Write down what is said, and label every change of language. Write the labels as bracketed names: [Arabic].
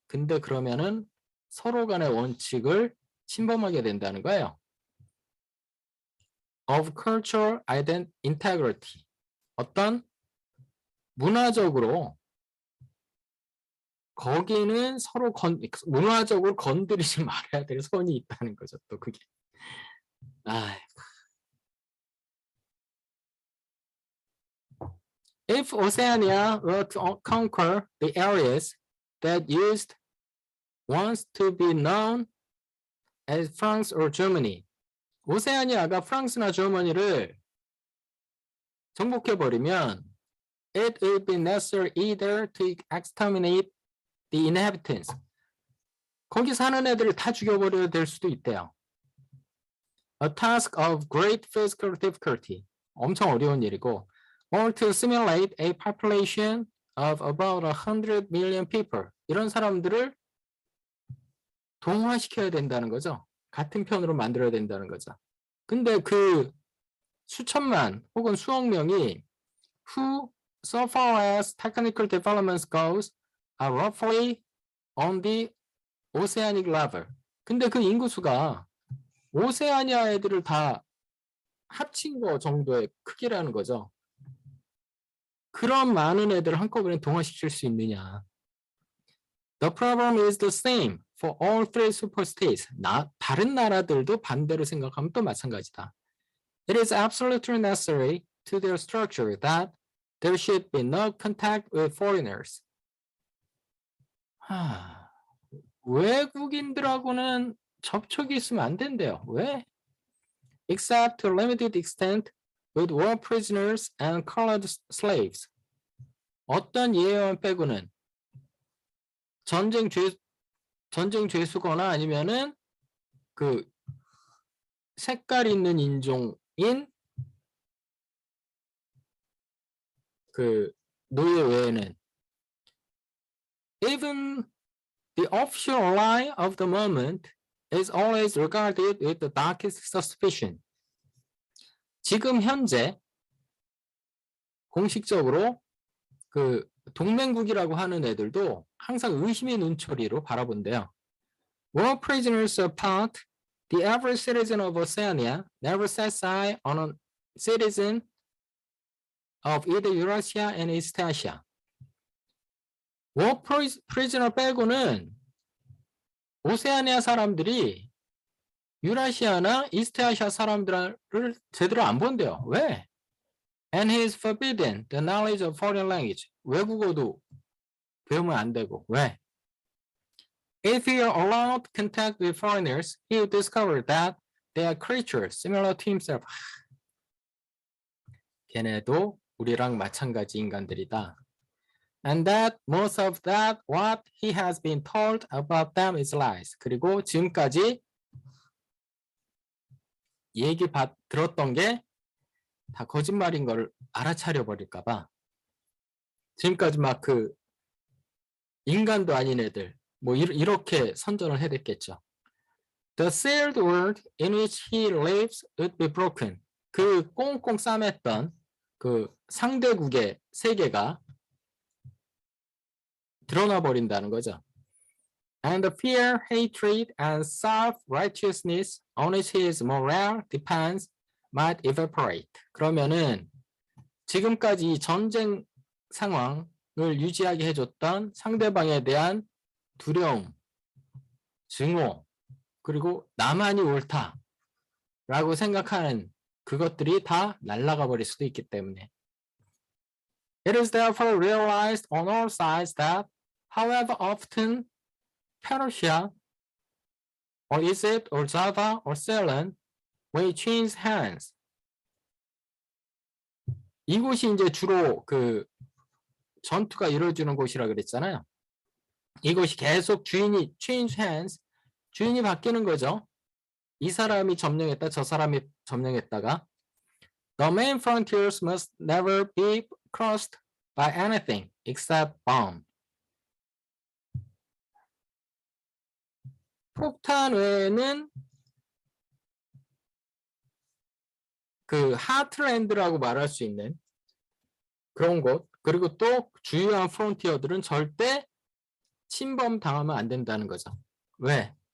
[Korean] 근데 그러면은 서로 간의 원칙을 침범하게 된다는 거예요. [English] Of cultural integrity. [Korean] 어떤 문화적으로 거기는 서로 문화적으로 건드리지 말아야 될 선이 있다는 거죠. 또 그게. [English] If Oceania were to conquer the areas that used once to be known as France or Germany, [Korean] 오세아니아가 프랑스나 저머니를 정복해버리면 [English] it would be necessary either to exterminate the inhabitants. [Korean] 거기 사는 애들을 다 죽여버려야 될 수도 있대요. [English] A task of great physical difficulty. [Korean] 엄청 어려운 일이고 [English] or to simulate a population of about 100 million people. [Korean] 이런 사람들을 동화시켜야 된다는 거죠. 같은 편으로 만들어야 된다는 거죠. 근데 그 수천만 혹은 수억 명이 [English] who, so far as technical developments goes, are roughly on the oceanic level. [Korean] 근데 그 인구수가 오세아니아 애들을 다 합친 거 정도의 크기라는 거죠. 그런 많은 애들을 한꺼번에 동화시킬 수 있느냐. [English] The problem is the same for all three superstates. [Korean] 다른 나라들도 반대로 생각하면 또 마찬가지다. [English] It is absolutely necessary to their structure that there should be no contact with foreigners. [Korean] 외국인들하고는 접촉이 있으면 안 된대요. 왜? [English] Except to a limited extent with war prisoners and colored slaves. [Korean] 어떤 예외만 빼고는 전쟁 죄수거나 아니면은 그 색깔 있는 인종인 그 노예 외에는 [English] even the official lie of the moment is always regarded with the darkest suspicion. [Korean] 지금 현재 공식적으로 그 동맹국이라고 하는 애들도 항상 의심의 눈초리로 바라본대요. [English] War prisoners apart, the average citizen of Oceania never sets eye on a citizen of either Eurasia and East Asia. War prisoner [Korean] 빼고는 오세아니아 사람들이 유라시아나 이스트아시아 사람들을 제대로 안 본대요. 왜? [English] And he is forbidden the knowledge of foreign language. [Korean] 외국어도 배우면 안 되고. 왜? [English] If he are allowed contact with foreigners, he will discover that they are creatures similar to himself. [Korean] 걔네도 우리랑 마찬가지 인간들이다. [English] And that most of that what he has been told about them is lies. [Korean] 그리고 지금까지 얘기 들었던 게 다 거짓말인 걸 알아차려 버릴까 봐. 지금까지 막 그 인간도 아닌 애들 뭐 이렇게 선전을 해댔겠죠. [English] The sealed world in which he lives would be broken. [Korean] 그 꽁꽁 싸맸던 그 상대국의 세계가 드러나 버린다는 거죠. [English] And the fear, hatred, and self-righteousness on which his morale depends might evaporate. [Korean] 그러면은 지금까지 전쟁 상황을 유지하게 해줬던 상대방에 대한 두려움, 증오, 그리고 나만이 옳다라고 생각하는 그것들이 다 날아가 버릴 수도 있기 때문에. [English] It is therefore realized on all sides that, however often Persia or Egypt or Java or Ceylon may change hands. [Korean] 이곳이 이제 주로 그 전투가 이루어지는 곳이라 그랬잖아요. 이곳이 계속 주인이 [English] change hands, [Korean] 주인이 바뀌는 거죠. 이 사람이 점령했다, 저 사람이 점령했다가 [English] The main frontiers must never be crossed by anything except bomb. [Korean] 폭탄 외에는 그 하트랜드라고 말할 수 있는 그런 곳, 그리고 또 주요한 프론티어들은 절대 침범 당하면 안 된다는 거죠. 왜?